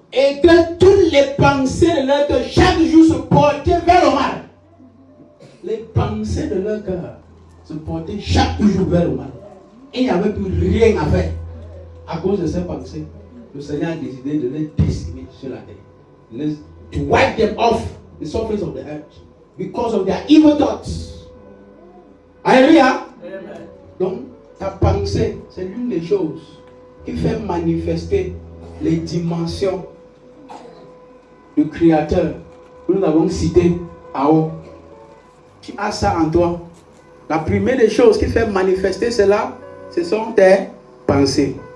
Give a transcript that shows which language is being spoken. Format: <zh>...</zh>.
<fr>Et que toutes les pensées de leur cœur chaque jour se portaient vers le mal. Les pensées de leur cœur se portaient chaque jour vers le mal. Et il n'y avait plus rien à faire. À cause de ces pensées, le Seigneur a décidé de les décimer sur la terre.</fr> <en>To wipe them off the surface of the earth. Because of their evil thoughts.</en> <fr>Alléluia. Amen. Donc, ta pensée, c'est l'une des choses qui fait manifester les dimensions du Créateur que nous avons cité à haut. Tu as ça en toi. La première des choses qui fait manifester cela, ce sont tes pensées.</fr>